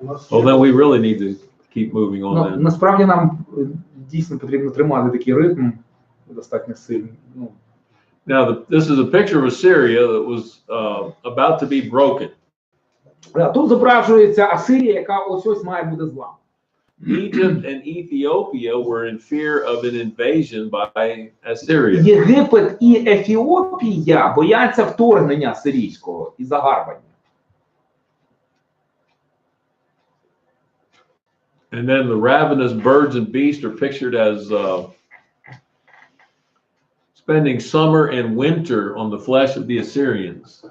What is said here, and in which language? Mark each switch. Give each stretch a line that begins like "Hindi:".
English: Well, then we really need to keep moving on then.
Ukrainian: Насправді нам дійсно потрібно тримати такий ритм достатньо сильний. Ну,
English: Now, this is a picture of Assyria that was about to be broken.
Ukrainian: Тут зображується Асирія, яка ось має бути зламана.
English: Egypt and Ethiopia were in fear of an invasion by Assyria.
Ukrainian: Єгипет і Ефіопія бояться вторгнення сирійського і загарбання.
English: And then the ravenous birds and beasts are pictured as spending summer and winter on the flesh of the Assyrians.